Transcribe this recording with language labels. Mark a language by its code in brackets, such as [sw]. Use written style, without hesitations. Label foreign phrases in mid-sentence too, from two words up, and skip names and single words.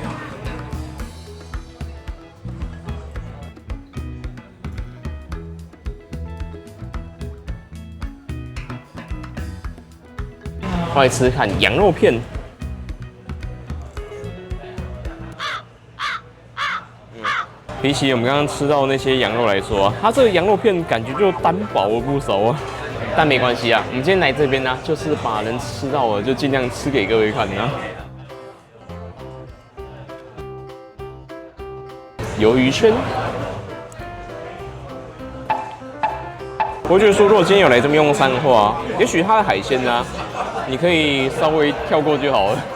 [zh] 我来吃吃看羊肉片。比起我們剛剛吃到那些羊肉來說啊，它這個羊肉片感覺就單薄了不少啊。但沒關係啊，我們今天來這邊呢，就是把能吃到的就盡量吃給各位看啊。魷魚圈，我覺得說，如果今天有來這邊用餐的話，也許它的海鮮啊，你可以稍微跳過就好了。